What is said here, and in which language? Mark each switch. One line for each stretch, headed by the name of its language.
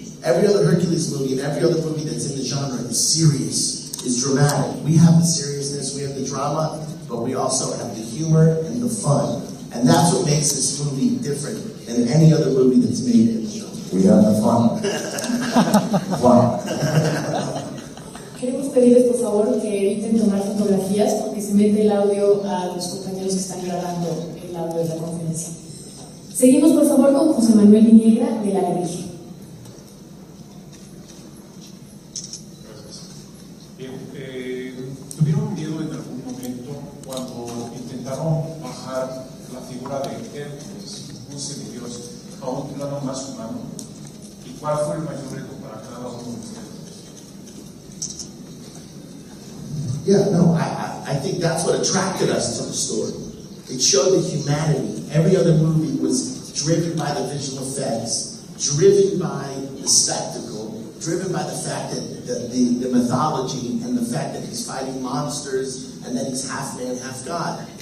English: Every other Hercules movie and every other movie that's in the genre is serious, is dramatic. We have the seriousness, we have the drama, but we also have the humor and the fun. And that's what makes this movie different than any other movie that's made in the genre. We have the fun. Fun.
Spanish: Queremos pedirles por favor que eviten tomar fotografías porque se mete el audio a los compañeros que están grabando el audio de la conferencia. Seguimos por favor con José Manuel Viniegra de La Grilla. ¿Tuvieron miedo en algún momento cuando intentaron bajar la figura de Hércules, un semidios, a un plano más humano? ¿Y cuál fue el mayor reto para cada uno de ustedes?
English: Yeah, no, I think that's what attracted us to the story. It showed the humanity. Every other movie was driven by the visual effects, driven by the spectacle, driven by the fact that the mythology and the fact that he's fighting monsters and that he's half man, half God.